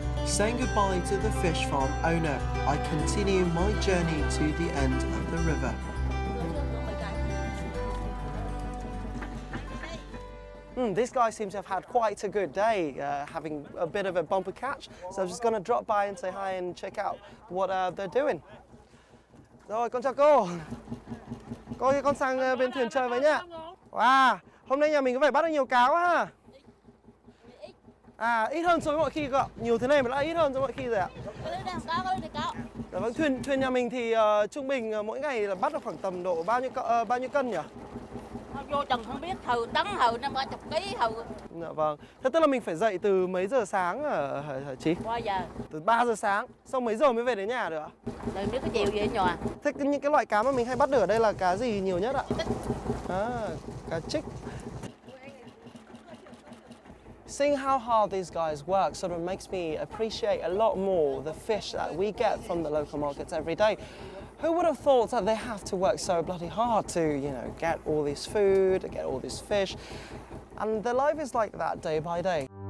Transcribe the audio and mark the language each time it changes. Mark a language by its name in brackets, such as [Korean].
[English] Saying goodbye to the fish farm owner, I continue my journey to the end of the river. This guy seems to have had quite a good day, having a bit of a bumper catch. So I'm just going to drop by and say hi and check out what they're doing. [Vietnamese] Rồi, con chào cô. Cô ơi, con sang bên thuyền chơi với nhá. Wow, hôm nay nhà mình có vẻ bắt được nhiều cá quá ha. À, ít hơn so với mọi khi cơ ạ. Nhiều thế này mà đã ít hơn so với mọi khi rồi ạ. Dạ vâng, thuyền nhà mình thì trung bình mỗi ngày là bắt được khoảng tầm độ bao nhiêu cân nhỉ? Vô chừng không biết, hầu tấn hầu 50 kg hầu. Dạ vâng. Thế tức là mình phải dậy từ mấy giờ sáng hả chị? 3 giờ. Từ 3 giờ sáng, xong mấy giờ mới về đến nhà được ạ? Từ biết cái chiều về nhà. Thế những cái loại cá mà mình hay bắt được ở đây là cá gì nhiều nhất ạ? À, cá trích. [English] Seeing how hard these guys work sort of makes me appreciate a lot more the fish that we get from the local markets every day. Who would have thought that they have to work so bloody hard to, you know, get all this food, get all this fish, and their life is like that day by day.